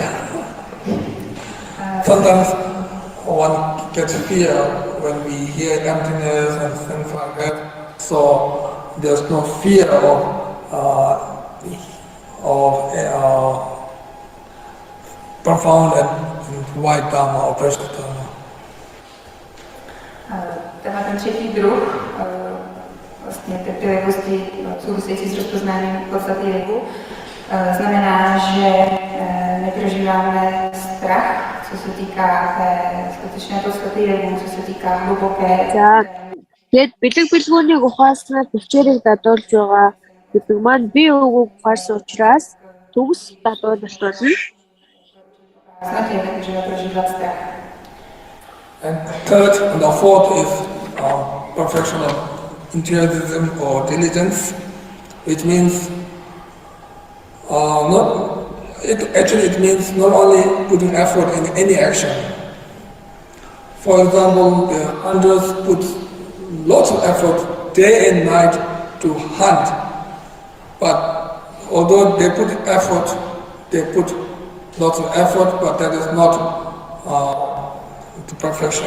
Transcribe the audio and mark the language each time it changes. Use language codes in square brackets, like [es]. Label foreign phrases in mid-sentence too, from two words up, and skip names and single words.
[en] Sometimes one gets fear when we hear emptiness and things like that. So there's no fear of profound and wide Dharma or precious Dharma. [cs] Tenhle ten třetí druh vlastně trpělivosti související s rozpoznáním podstaty jevu znamená, že neprožíváme strach, co se týká té skutečné podstaty jevu, co se týká hluboké. [mn] Тэгээд бэлэг бэлгүүнийг ухааснаар төвчээрийг дадуулж байгаа гэдэг маань би өгөөг ухаарсан учраас төгс дадуулалт болно. [cs] Snad je, nemůžeme prožívat strach. [en] And third and the fourth is perfection of intellectualism or diligence, which means it means not only putting effort in any action. For example, the hunters put lots of effort day and night to hunt, but although they put lots of effort, but that is not to perfection.